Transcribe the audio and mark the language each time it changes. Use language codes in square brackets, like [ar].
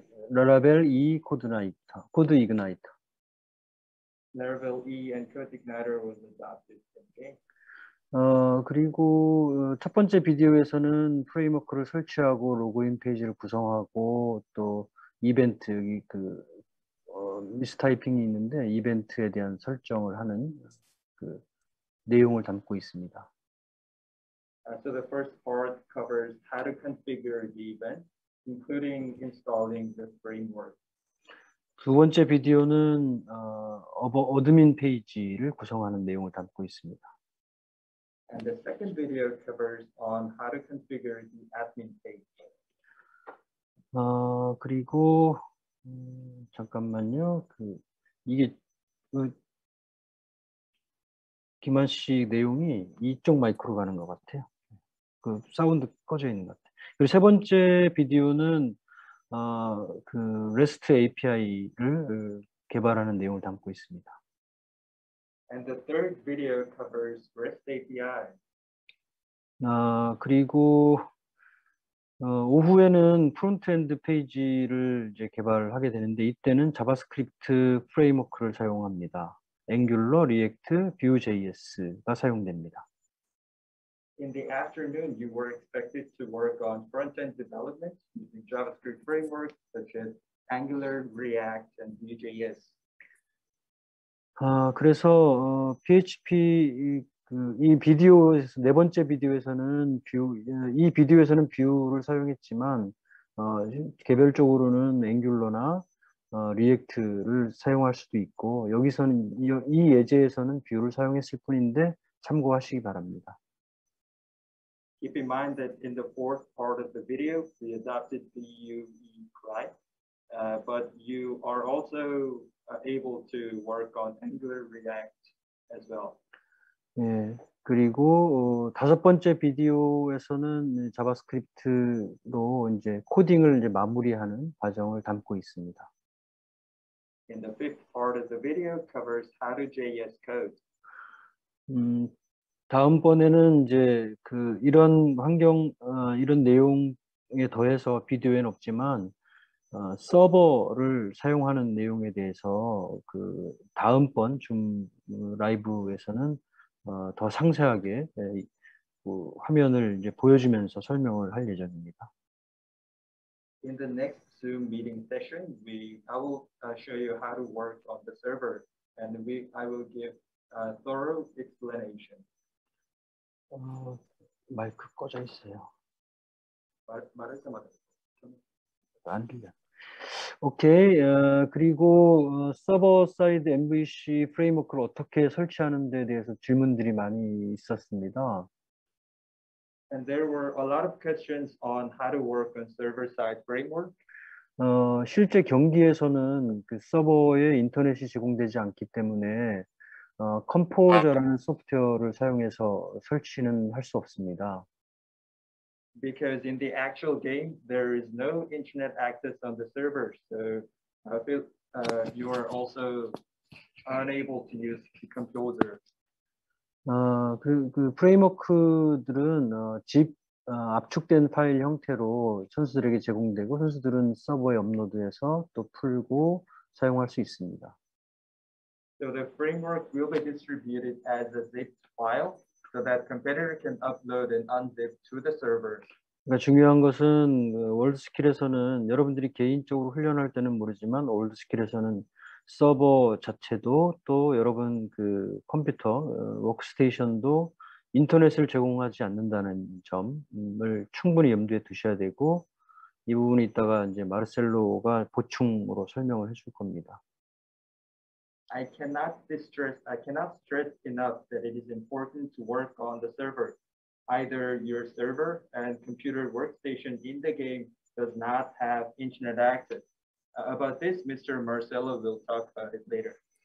[ko] 라라벨 코드 이그나이터. [en] Laravel E and Code Igniter was adopted in game. [ko] 그리고 첫 번째 비디오에서는 프레임워크를 설치하고 로그인 페이지를 구성하고 또 이벤트 여기 그 미스타이핑이 있는데 이벤트에 대한 설정을 하는 그 내용을 담고 있습니다. [en] So the first part covers how to configure the event, including installing the framework. [ko] 두 번째 비디오는 어드민 페이지를 구성하는 내용을 담고 있습니다. [en] And the second video covers on how to configure the admin page. [ko] 그리고 잠깐만요. 이게 김한 씨 내용이 이쪽 마이크로 가는 것 같아요. 그 사운드 꺼져 있는 것 같아요. 그리고 세 번째 비디오는 그 REST API를 개발하는 내용을 담고 있습니다. [en] And the third video covers REST API. [ko] 그리고 오후에는 프론트엔드 페이지를 이제 개발하게 되는데 이때는 자바스크립트 프레임워크를 사용합니다. 앵귤러, 리액트, Vue.js가 사용됩니다. [en] In the afternoon, you were expected to work on front-end development using JavaScript frameworks such as Angular, React, and Vue.js. [ko] 그래서 PHP 이 비디오에서 네 번째 비디오에서는 이 비디오에서는 뷰를 사용했지만 개별적으로는 앵귤러나 리액트를 사용할 수도 있고 여기서는 이 예제에서는 뷰를 사용했을 뿐인데 참고하시기 바랍니다. [en] Keep in mind that in the fourth part of the video, we adopted Vue client, but you are also able to work on Angular, React as well. [ko] 예, 그리고 다섯 번째 비디오에서는 자바스크립트로 이제 코딩을 이제 마무리하는 과정을 담고 있습니다. [en] And the fifth part of the video covers how to JS code. [ko] 다음번에는 이제 이런 이런 내용에 더해서 비디오에는 없지만 서버를 사용하는 내용에 대해서 다음번 줌 라이브에서는 더 상세하게 화면을 이제 보여주면서 설명을 할 예정입니다. [en] In the next Zoom meeting session, I will show you how to work on the server, and I will give a thorough explanation. [ko] 마이크 꺼져 있어요. 말할 때마다 안 들려. 오케이. 그리고 서버 사이드 MVC 프레임워크를 어떻게 설치하는 데 대해서 질문들이 많이 있었습니다. [en] And there were a lot of questions on how to work on server-side framework. [ko] 실제 경기에서는 서버에 인터넷이 제공되지 않기 때문에 컴포저라는 소프트웨어를 사용해서 설치는 할 수 없습니다. [en] Because in the actual game, there is no internet access on the server, so I feel you are also unable to use the composer. [ko] 그 프레임워크들은 압축된 파일 형태로 선수들에게 제공되고 선수들은 서버에 업로드해서 또 풀고 사용할 수 있습니다. [en] So the framework will be distributed as a zip file so that competitor can upload and unzip to the server. [ko] 그러니까 중요한 것은 월드스킬에서는 여러분들이 개인적으로 훈련할 때는 모르지만 월드스킬에서는 서버 자체도 또 여러분 컴퓨터 워크스테이션도 인터넷을 제공하지 않는다는 점을 충분히 염두에 두셔야 되고 이 부분이 이따가 이제 마르셀로가 보충으로 설명을 해줄 겁니다. [en] I cannot stress enough that it is important to work on the server. Either your server and computer workstation in the game does not have internet access. About this, Mr. Marcelo will talk about it later.